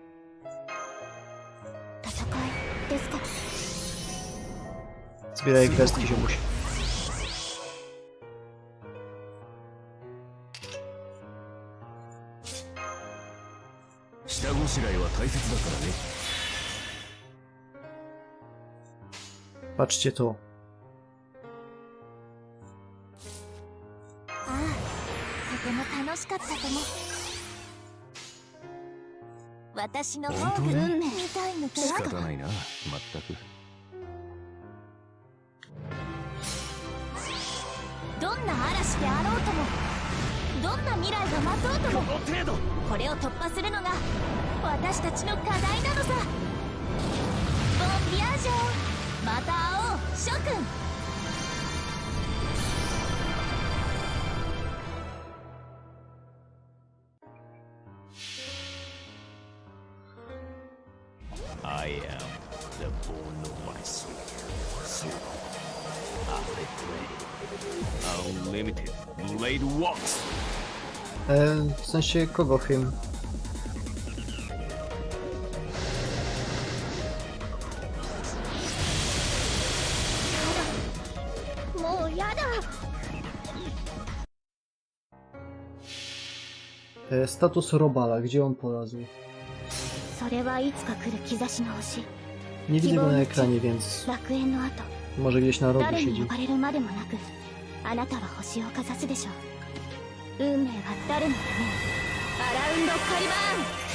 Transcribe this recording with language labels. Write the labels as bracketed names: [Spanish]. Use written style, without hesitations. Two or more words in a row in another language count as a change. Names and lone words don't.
[Polish] Zbieraj gwiazdki, ziomuś. Patrzcie to. [Japanese] ああ、とても楽しかったとも。私の方が運命みたいのか。仕方ないな、全く。どんな嵐であろうとも、どんな未来が待とうとも、これを突破するのが私たちの課題なのさ。ボンビアージョ。また会おう、諸君。 [English] I am the bone of my soul. So, I pray. Unlimited blade walks. [Polish] W sensie kogo hymn? Status Robala, gdzie on polazł? Nie widzę go na ekranie, więc może gdzieś na rogu siedzi. [Japanese] 運命は誰のために。アラウンドカリバーン。